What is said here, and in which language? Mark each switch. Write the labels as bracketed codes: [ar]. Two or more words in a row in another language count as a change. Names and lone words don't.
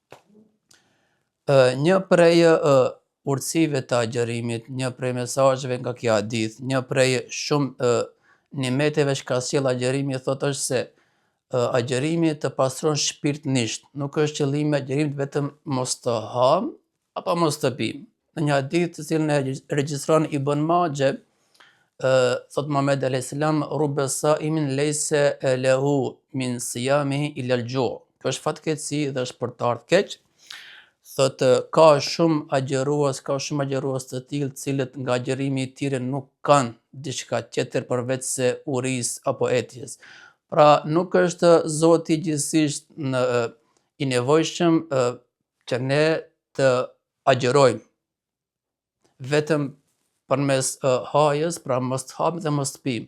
[sq] Një prej urtësive të agjerimit, një prej mesazheve nga ky hadith, një prej shumë nimeteve që ka sjell agjerimi, thotë është se agjerimi të pastron shpirtnisht. Nuk është qëllimi i agjerimit vetëm mos të ham apo mos të pim. Në një hadith të cilën e regjistron Ibn Majah, thot Muhamedi [ar] عليه السلام, رب صائم ليس له من صيامه إلا الجوع'. [sq] Kjo është fatkeqësi dhe është për të ardhur keq. Thot ka shumë agjërues të tillë të cilët nga agjerimi i tyre nuk kanë diçka tjetër përveç se uris apo etjes. Pra nuk është Zoti gjithësisht i nevojshëm që ne të agjerojmë vetëm përmes hajës, pra mos të hapim dhe mos të pim.